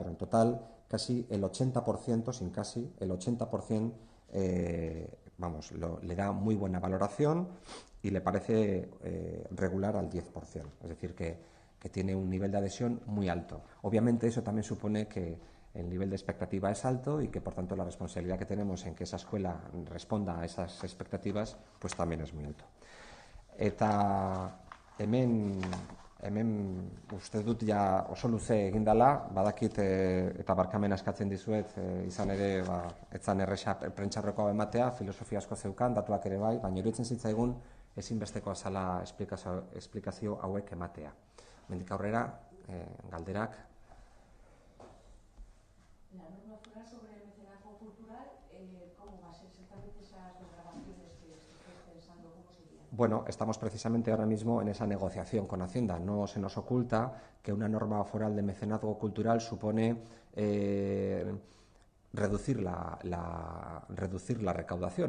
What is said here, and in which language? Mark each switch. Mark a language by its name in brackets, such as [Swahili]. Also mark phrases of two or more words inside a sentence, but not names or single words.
[Spanish] En total, casi el 80%, sin casi, el 80% le da muy buena valoración y le parece regular al 10%. Es decir, que tiene un nivel de adhesión muy alto. Obviamente eso también supone que el nivel de expectativa es alto y que, por tanto, la responsabilidad que tenemos en que esa escuela responda a esas expectativas pues también es muy alto. [Basque] Eta hemen uste dut ja oso luze egin dela, badakit eta barkamena eskatzen dizuet, izan ere etzan erresa prentxarrokoa ematea, filosofia asko zeukan, datuak ere bai, baina iruditzen zitzaigun ezinbestekoa zela esplikazio hauek ematea. Mendik aurrera, galderak. [Spanish] La norma foral sobre el mecenazgo cultural, ¿cómo va a ser exactamente esas desgravaciones que estáis pensando? ¿Cómo serían? Bueno, estamos precisamente ahora mismo en esa negociación con Hacienda. No se nos oculta que una norma foral de mecenazgo cultural supone reducir la recaudación.